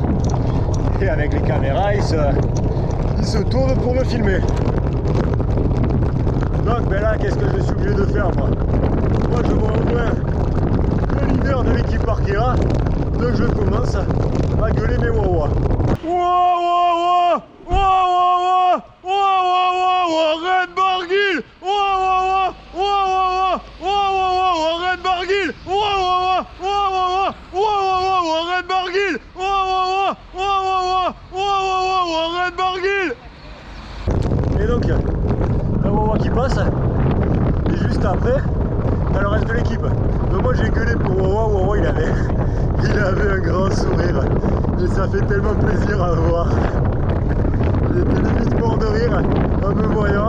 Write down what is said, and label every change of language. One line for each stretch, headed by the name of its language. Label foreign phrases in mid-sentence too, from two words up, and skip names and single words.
French: Et avec les caméras, ils se tournent pour me filmer. Donc ben là, qu'est-ce que je suis obligé de faire moi? Moi je vois au moins le leader de l'équipe Arkea, donc je commence à gueuler mes Wawa. Wawa, Wawa, Wawa, Red Barguil, Wawa, Wawa, Wawa, Red Barguil, Wawa, Wawa, Wawa, Red Barguil, Wawa, Wawa, Wawa, Red Barguil. Et donc, un Wawa qui passe, et juste après, t'as le reste de l'équipe. Donc moi j'ai gueulé pour Wawa, Wawa il avait un grand sourire. Et ça fait tellement plaisir à voir. Il était limite mort de rire en me voyant.